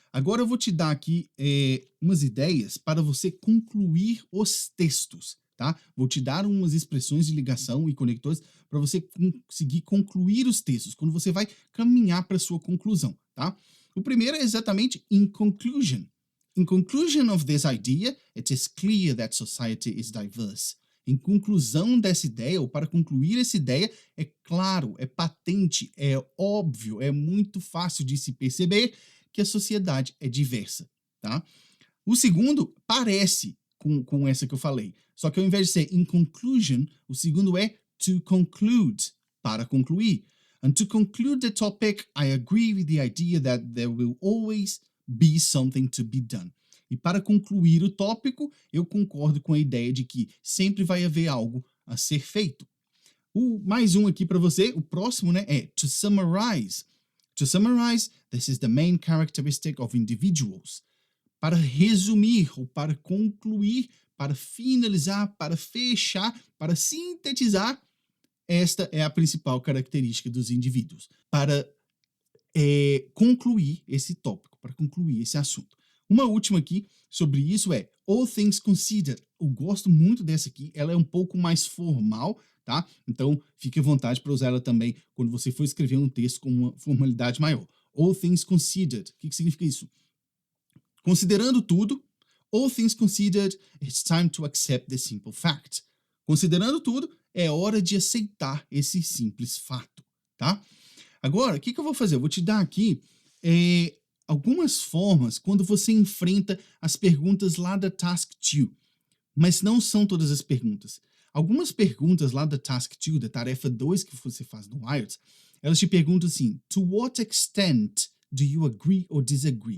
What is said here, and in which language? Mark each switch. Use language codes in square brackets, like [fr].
[pt] Agora eu vou te dar aqui umas ideias para você concluir os textos, tá? Vou te dar umas expressões de ligação e conectores para você conseguir concluir os textos, quando você vai caminhar para a sua conclusão, tá? O primeiro é exatamente [en] in conclusion. In conclusion of this idea, it is clear that society is diverse. [pt] Em conclusão dessa ideia, ou para concluir essa ideia, é claro, é patente, é óbvio, é muito fácil de se perceber que a sociedade é diversa, tá? O segundo parece com essa que eu falei, só que ao invés de ser [en] in conclusion, [pt] o segundo é [en] to conclude, [pt] para concluir. [en] And to conclude the topic, I agree with the idea that there will always be something to be done. [pt] E para concluir o tópico, eu concordo com a ideia de que sempre vai haver algo a ser feito. Mais um aqui para você, o próximo, né, é [en] to summarize. To summarize, this is the main characteristic of individuals. [pt] Para resumir, ou para concluir, para finalizar, para fechar, para sintetizar, esta é a principal característica dos indivíduos. Para concluir esse tópico, para concluir esse assunto. Uma última aqui sobre isso é [en] all things considered. [pt] Eu gosto muito dessa aqui, ela é um pouco mais formal, tá? Então, fique à vontade para usar ela também quando você for escrever um texto com uma formalidade maior. [en] All things considered. [pt] O que significa isso? Considerando tudo, [en] all things considered, it's time to accept the simple fact. [pt] Considerando tudo, é hora de aceitar esse simples fato, tá? Agora, o que eu vou fazer? Eu vou te dar aqui algumas formas quando você enfrenta as perguntas lá da Task 2. Mas não são todas as perguntas. Algumas perguntas lá da Task 2, da tarefa 2 que você faz no IELTS, elas te perguntam assim, [en] to what extent do you agree or disagree?